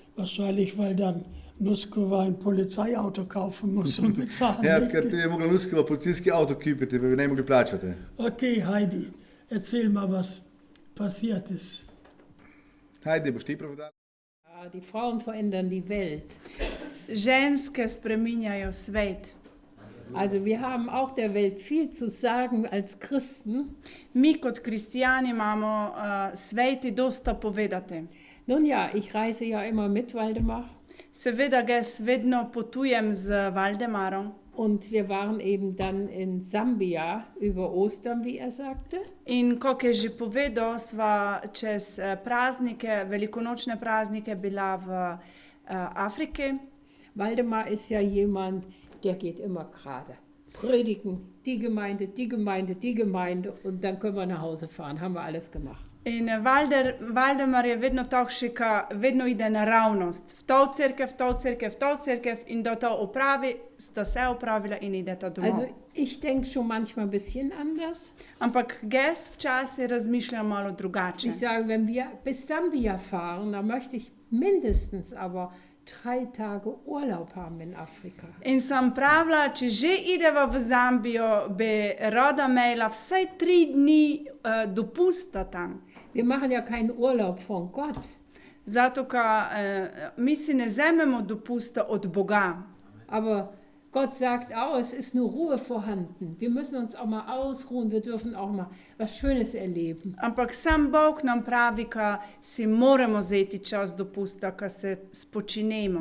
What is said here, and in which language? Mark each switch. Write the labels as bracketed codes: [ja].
[de] Wahrscheinlich, weil dann Nuskova ein Polizeiauto kaufen muss und bezahlen. [sl] Ja, ker ti je mogla Nuskova policijski avto kupiti, pa bi ne mogli plačati. [de] Okay, Heidi, erzähl mal, was passiert ist. [sl] Hajde, boš ti povedal. [de] Ja, die Frauen verändern die Welt. [sl] Ženske spreminjajo svet. [de] Also wir haben auch der Welt viel zu sagen als Christen. [sl] Mi kot kristijani imamo sveti dosta povedati. [de] Nun ja, ich reise ja immer mit, Waldemar. [sl] Seveda jaz vedno potujem z Valdemarom. [de] Und wir waren eben dann in Sambia über Ostern, wie er sagte. [sl] In kot je že povedal, sva čez praznike, velikonočne praznike bila v Afriki. [de] Waldemar ist ja jemand, der geht immer gerade. Predigen, die Gemeinde, die Gemeinde, die Gemeinde und dann können wir nach Hause fahren. Haben wir alles gemacht. [sl] In Valdemar je vedno takšen, ki vedno ide naravnost. V to cerkev, v to cerkev, v to cerkev in da to opravi, sta se opravila in ideta domov. [de] Also ich denke schon manchmal ein bisschen anders. [sl] Ampak jaz včasih razmišljam malo drugače. [de] Ich sage, wenn wir bis Sambia fahren, dann möchte ich mindestens aber 3 Tage Urlaub haben in Afrika. [sl] In sem pravila, če že ideva v Zambijo, bi rada imela vsaj 3 dni dopusta tam. [de] Wir machen ja keinen Urlaub von Gott, [sl] Zato, ker mi si ne vzamemo dopusta od Boga. [de] aber Gott sagt auch, es ist nur Ruhe vorhanden. Wir müssen uns auch mal ausruhen, wir dürfen auch mal was Schönes erleben. [sl] Ampak sam Bog nam pravi, da si moramo vzeti čas dopusta, da se spočinemo.